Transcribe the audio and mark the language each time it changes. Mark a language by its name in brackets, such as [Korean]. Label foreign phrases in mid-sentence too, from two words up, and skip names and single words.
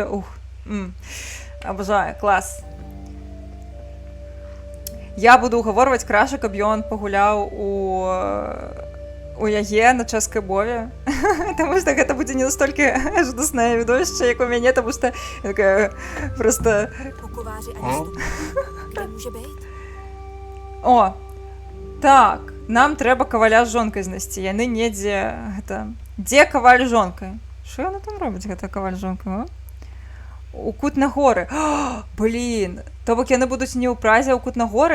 [Belarusian] Ух, абажаю, клас. Я буду угаворваць Краша, каб ён пагуляў у яе на чэшскай мове, таму што гэта будзе не настолькі жудаснае відовішча, як у мяне, таму што такая проста... [Czech] Po kováři ani stopu. Kde může být? [Belarusian] О, так, нам трэба каваля з жонкай знайсці. Яны недзе... Гэта... Дзе каваль з жонкай? Што яна там робіць, гэта каваль з жонкай, а? У Кутнагоры. Блін, то бок яны будуць не ў Празе, а ў Кутнагоры.